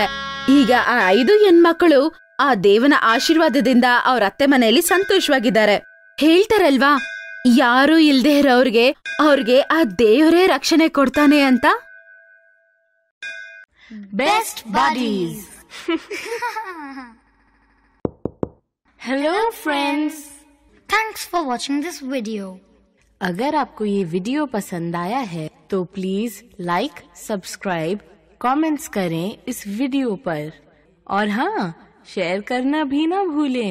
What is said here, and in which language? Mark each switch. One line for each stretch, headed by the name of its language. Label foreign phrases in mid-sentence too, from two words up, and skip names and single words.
Kannada: ಈಗ ಆ 5 ಹೆಣ್ಮಕ್ಕಳು ಆ ದೇವನ ಆಶೀರ್ವಾದದಿಂದ ಅವ್ರ ಅತ್ತೆ ಮನೆಯಲ್ಲಿ ಸಂತೋಷವಾಗಿದ್ದಾರೆ. ಹೇಳ್ತಾರಲ್ವಾ, ಯಾರು ಇಲ್ದೇ ಇರೋರ್ಗೆ ಅವ್ರಿಗೆ ಆ ದೇವರೇ ರಕ್ಷಣೆ ಕೊಡ್ತಾನೆ ಅಂತ.
English: best buddies. hello friends, thanks for watching this video.
Hindi: अगर आपको ये वीडियो पसंद आया है तो प्लीज लाइक, सब्सक्राइब, कमेंट्स करें इस वीडियो पर और हाँ, शेयर करना भी ना भूलें.